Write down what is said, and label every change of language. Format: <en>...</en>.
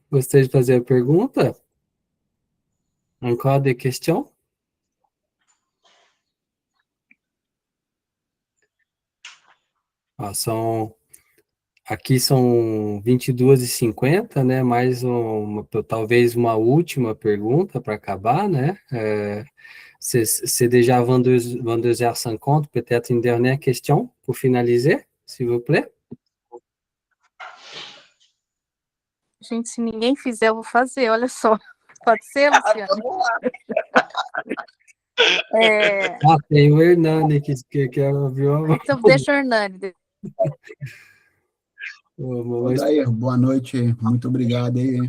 <pt>Gostaria de fazer a pergunta?</pt> <fr>Encore des questions?</fr> <pt>Aqui são 22h50, né? Mais talvez uma última pergunta para acabar, né?</pt> <fr>C'est déjà 22h50, peut-être une dernière question pour finaliser, s'il vous plaît.</fr> <pt>Gente, se ninguém fizer, eu vou fazer, olha só. Pode ser, Luciano? Tem o Hernani que viu. Então, deixa o Hernani. Odair, boa noite, muito obrigado aí.</pt>